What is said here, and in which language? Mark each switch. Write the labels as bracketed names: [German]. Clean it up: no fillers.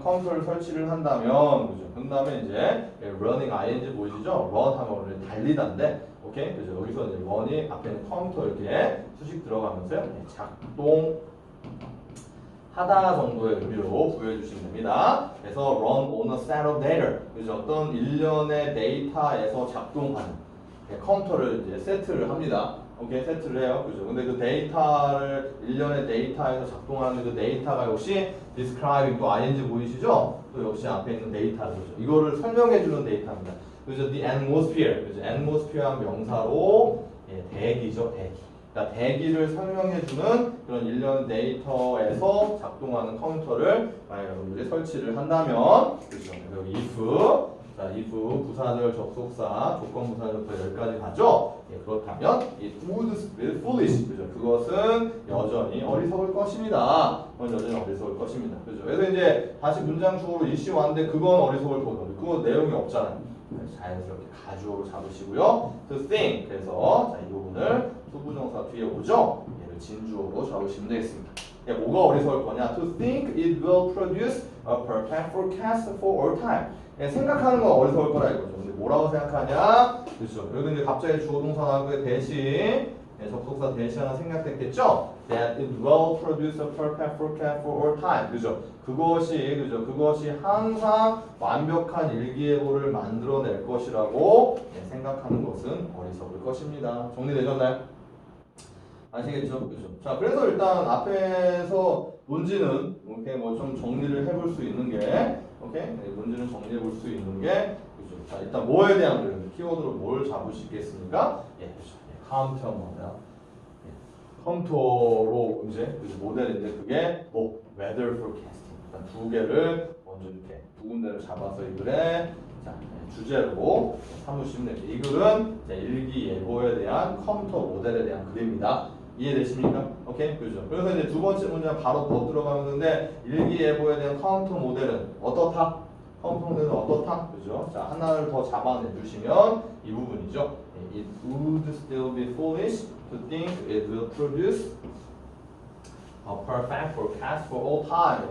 [Korean] 컴퓨터를 설치를 한다면, 그죠? 그 다음에 이제 running ing 보이시죠? run 하면 원래 달리다인데, 오케이? 그죠? 여기서 이제 run이 앞에 있는 컴퓨터 이렇게 수식 들어가면서요, 작동 하다 정도의 의미로 부여해주시면 됩니다. [English] 그래서 run on a set of data, [Korean] 그죠? 어떤 일련의 데이터에서 작동하는 컴퓨터를 이제 세트를 합니다. 오케이, 세트를 해요. 그죠? 근데 그 데이터를 일련의 데이터에서 작동하는 그 데이터가 역시 describing 또 ing 보이시죠? 또 역시 앞에 있는 데이터죠. 이거를 설명해주는 데이터입니다. 그죠? [English] The atmosphere, [Korean] 그죠? atmosphere 명사로 대기죠, 대기. 그러니까 대기를 설명해주는 그런 일련 데이터에서 작동하는 컴퓨터를 만약 여러분들이 설치를 한다면, 그죠? 여기 if, 자, if 부사절 접속사 조건 부사절부터 여기까지 가죠. 예, 그렇다면 [English] it would be foolish, [Korean] 그죠? 그것은 여전히 어리석을 것입니다. 그건 여전히 어리석을 것입니다. 그죠? 그래서 이제 다시 문장 주어로 이시 왔는데 그건 어리석을 거거든요. 그거 내용이 없잖아요. 자연스럽게 가주어로 잡으시고요. [English] to think, [Korean] 그래서 자, 이 부분을 수부정사 뒤에 오죠. 얘를 진주어로 잡으시면 되겠습니다. 예, 뭐가 어리석을 거냐? [English] To think it will produce a perfect forecast for all time. [Korean] 예, 생각하는 건 어리석을 거라 이거죠. 근데 뭐라고 생각하냐? 그렇죠. 여기 이제 갑자기 주어 동사 나오고 대신 접속사 대신 하나 생략됐겠죠? [English] That it will produce a perfect forecast for all time. 그죠? [Korean] 그것이 항상 완벽한 일기예보를 만들어낼 것이라고 생각하는 것은 어리석을 것입니다. 정리되셨나요? 아시겠죠? 그죠? 자, 그래서 일단 앞에서 논지는 이렇게 뭐 좀 정리를 해볼 수 있는 게, 오케이? 네, 논지는 정리해 볼 수 있는 게, 그죠? 자, 일단 뭐에 대한 걸 키워드로 뭘 잡으시겠습니까? 예, 그죠? 컴퓨터 모델. 컴퓨터로 이제 모델인데 그게 뭐 [English] weather forecasting. [Korean] 일단 두 개를 먼저 이렇게 두 군데를 잡아서 이 글에 자, 주제로 삼으시면 됩니다. 이 글은 일기예보에 대한 컴퓨터 모델에 대한 글입니다. 이해되십니까? 오케이? 그죠? 그래서 이제 두 번째 문제는 바로 더 들어가는 건데 일기예보에 대한 컴퓨터 모델은 어떻다? 컴퓨터 모델은 어떻다? 그죠? 자, 하나를 더 잡아내 주시면 이 부분이죠. [English] It would still be foolish to think it will produce a perfect forecast for all time.